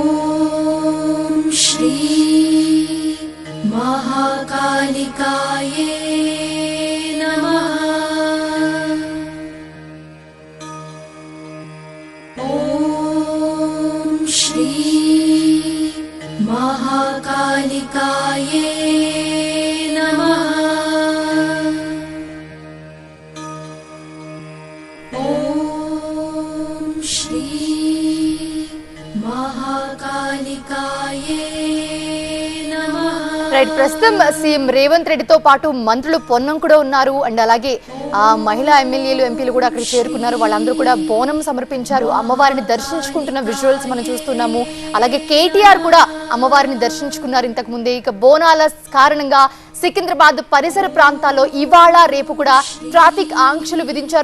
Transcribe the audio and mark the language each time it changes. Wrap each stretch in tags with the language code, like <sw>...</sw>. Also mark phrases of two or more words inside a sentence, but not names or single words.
<sa>श्री महाकालिकाये नमः ॐ श्री महाकालिकाये नमः ॐ श्री महाकालिकाये नमः</sa> <te>రైట్, ప్రస్తుతం సీఎం రేవంత్ రెడ్డితో పాటు మంత్రులు పొన్నం కూడా ఉన్నారు. అండ్ అలాగే మహిళా ఎమ్మెల్యేలు ఎంపీలు కూడా అక్కడ చేరుకున్నారు. వాళ్ళందరూ కూడా బోనం సమర్పించారు. అమ్మవారిని దర్శించుకుంటున్న విజువల్స్ మనం చూస్తున్నాము. అలాగే కేటీఆర్ కూడా అమ్మవారిని దర్శించుకున్నారు ఇంతకు ముందే. ఇక బోనాల కారణంగా సికింద్రాబాద్ పరిసర ప్రాంతాల్లో ఇవాళ రేపు కూడా ట్రాఫిక్ ఆంక్షలు విధించారు.</te>